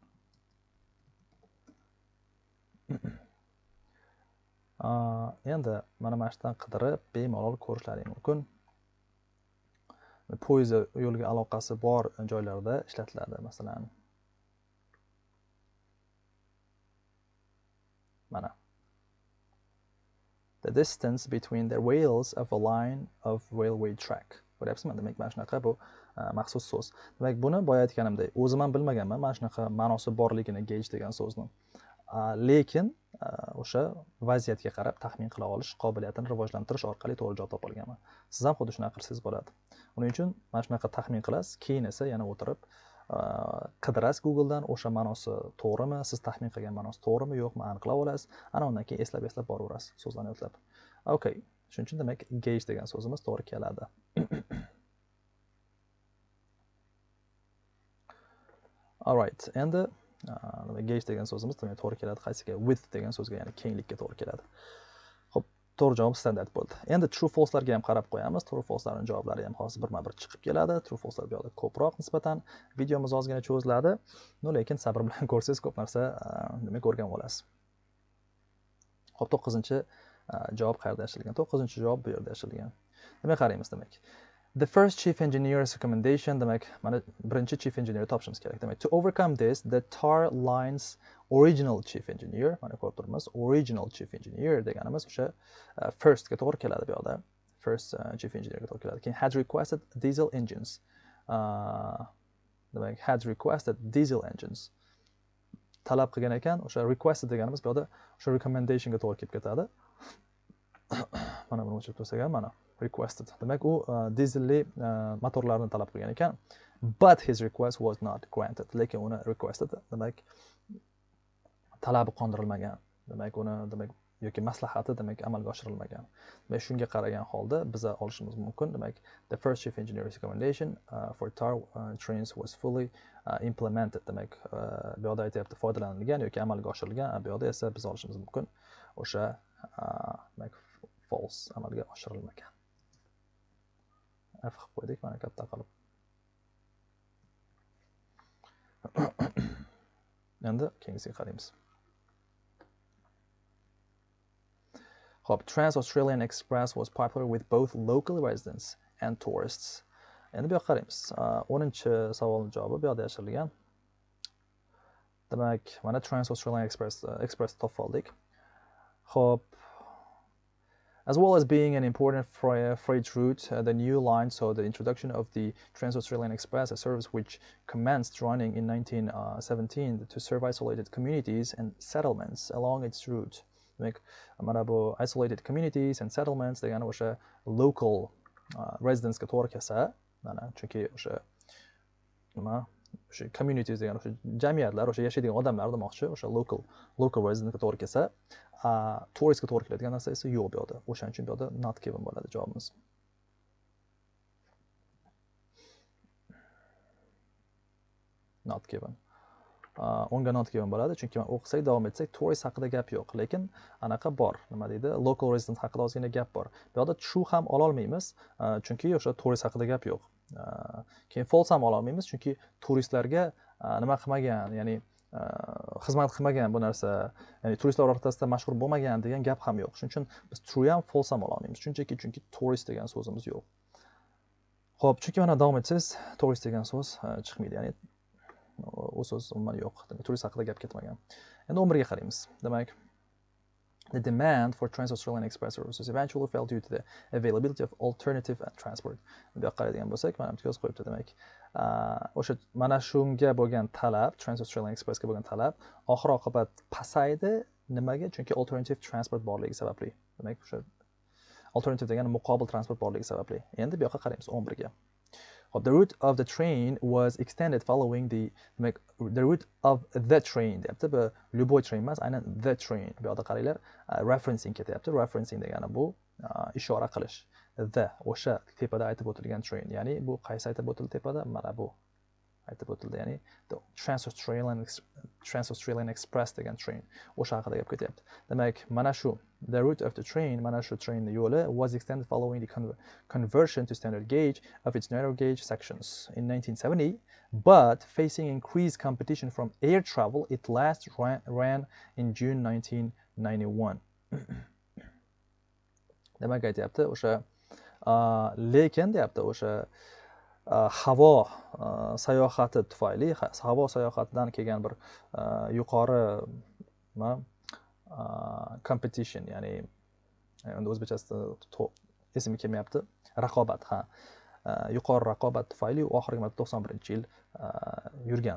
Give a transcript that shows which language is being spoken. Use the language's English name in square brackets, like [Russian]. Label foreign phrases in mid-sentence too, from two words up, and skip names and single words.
[Uzbek] Endi mana shu yerdan qidirib bemalol ko'rishlaring mumkin. Poyezd yo'lga aloqasi bor joylarda ishlatiladi. Masalan, mana [English] the distance between the rails of a line of railway track. [Uzbek] Ko'ryapsizmi? Demak, mana shunaqa bu maxsus so'z. Demak, buni boya aytganimdek, o'zim ham bilmaganman mana shunaqa ma'nosi borligini gauge degan so'zni. Lekin o'sha vaziyatga qarab taxmin qila olish qobiliyatini rivojlantirish orqali to'g'ri javob topa olganman. Siz ham xuddi shunaqa qilsangiz bo'ladi. Uning uchun mana shunaqa taxmin qilasiz, keyin esa yana o'tirib qidirasiz Googledan, o'sha ma'nosi to'g'rimi, siz taxmin qilgan ma'nosi to'g'rimi, yo'qmi aniqlab olasiz. Ana undan keyin eslab boraverasiz so'zlarni yodlab. Okay, shuning uchun demak gauge degan so'zimiz to'g'ri keladi. [English] All right, [Uzbek] endi gauge degan so'zimiz demak to'g'ri keladi. Qaysiga? Width degan so'zga, ya'ni kenglikka to'gri keladi. Xo'p, to'g'ri javob standard bo'ldi. Endi [English] true false [Uzbek] larga ham qarab qo'yamiz. [English] True false [Uzbek] larning javoblari ham hozir birma-bir chiqib keladi. [English] True false [Uzbek] lar bu yerda ko'proq nisbatan. Videomiz ozgina cho'ziladi. Lekin sabr bilan ko'rsangiz ko'p narsa demak o'rganib olasiz. Xo'p, 9-javob qayerda yashilgan? 9-javob bu yerda yashilgan. Demak, qaraymiz demak. [English] The first chief engineer's recommendation, [Uzbek] demak, mana birinchi [English] chief engineer [Uzbek] topishimiz kerak. Demak, [English] to overcome this, the tar line's original chief engineer, [Uzbek] mana ko'rib turibmiz, [English] original chief engineer [Uzbek] deganimiz o'sha first ga to'g'ri keladi bu yerda. [English] First chief engineer [Uzbek] ga to'g'ri keladi. Keyin [English] had requested diesel engines. [Uzbek] Demak, [English] had requested diesel engines. [Uzbek] Talab qilgan ekan, o'sha requested deganimiz bu yerda o'sha recommendation ga to'g'ri kelib ketadi. Mana buni o'chirib qo'ysak ham mana requested. Demak, u dizelli motorlarni talab qilgan ekan, [English] but his request was not granted. [Uzbek] Lekin uni requested, demak talabi qondirilmagan. Demak, uni demak yoki maslahati demak amalga oshirilmagan. Demak, shunga qaragan holda biz olishimiz mumkin. Demak, [English] the first chief engineer's recommendation for tar trains was fully implemented. [Uzbek] Demak, bu yerda aytyapti foydalanilgan yoki amalga oshirilgan. Bu yerda esa biz olishimiz mumkin o'sha demak false, amalga oshirilmagan. F qilib qo'ydik mana katta qilib. Endi keyingisiga qaraymiz. Hop, [English] Trans-Australian Express was popular with both local residents and tourists. [Uzbek] Endi bu yoqqa qaraymiz. 10-savolning javobi bu yerda yashirilgan. Demak, mana Trans-Australian Express topib oldik. Hop, [English] as well as being an important freight route, the new line saw the introduction of the Trans-Australian Express, a service which commenced running in 1917 to serve isolated communities and settlements along its route. [Uzbek] Demak, mana bu [English] isolated communities and settlements [Uzbek] degani o'sha [English] local residents [Uzbek] ga to'g'ri kelsa, mana chunki o'sha nima o'sha communities degani o'sha jamiyatlar, o'sha yashaydigan odamlar demoqchi, o'sha [English] local resident [Uzbek] ga to'gri kelsa, tourist ga to'gri keladigan narsa esa yo'q bu yerda. O'shaning uchun bu yerda [English] not given [Uzbek] bo'ladi javobimiz. [English] Not given. [Uzbek] Unga [English] not given [Uzbek] bo'ladi, chunki men o'qisak, davom etsak, tourist haqida gap yo'q, lekin anaqa bor. Nima deydi? [English] Local resident [Uzbek] haqida ozgina gap bor. Bu yerda true ham ola olmaymiz, chunki o'sha tourist haqida gap yo'q. Keyin false ham ola olmaymiz, chunki turistlarga nima qilmagan, ya'ni xizmat qilmagan bu narsa, ya'ni turistlar o'rtasida mashhur bo'lmagan degan gap ham yo'q. Shuning uchun biz true ham false ham ola olmaymiz. Chunki tourist degan so'zimiz yo'q. Xo'p, chunki mana davom etsangiz, tourist degan so'z chiqmaydi, ya'ni u so'z umuman yo'q. Demak, turist haqida gap ketmagan. Endi 11 ga qaraymiz. Demak, [English] The demand for Trans-Australian Express services eventually fell due to the availability of alternative transport. [Uzbek] Bu yoqqa qaraydigan bo'lsak, mana bu yozib qo'yibdi demak. O'sha mana shunga bo'lgan talab, Trans-Australian Expressga bo'lgan talab oxir oqibat pasaydi. Nimaga? Chunki [English] alternative transport [Uzbek] borligi sababli. Demak, o'sha alternative degani muqobil transport borligi sababli. Endi bu yoqqa qaraymiz 11 ga. [English] The route of the train was extended following the route of the train deyapti. [Uzbek] Bu любой train emas, aynan [English] the train. [Uzbek] Bu yoqda qaranglar, referencing ketyapti. Referencing degani bu ishora qilish. The o'sha tepada aytib o'tilgan train. Ya'ni bu qaysi aytib o'tildi tepada? Mana bu aytib o'tildi. Ya'ni the Trans-Australian Express degan train. O'sha haqida gap ketyapti. Demak, mana shu [English] the route of the train, [Uzbek] mana shu train yo'li [English] was extended following the conversion to standard gauge of its narrow gauge sections in 1970, but facing increased competition from air travel, it last ran in June 1991. [Uzbek] Demak, aytyapti o'sha lekin deyapti o'sha havo sayohati tufayli, havo sayohatidan kelgan bir yuqori competition, ya'ni endi o'zbekchasida esimga kelmayapti, raqobat, yuqori raqobat tufayli u oxirgi marta 91-yil yurgan.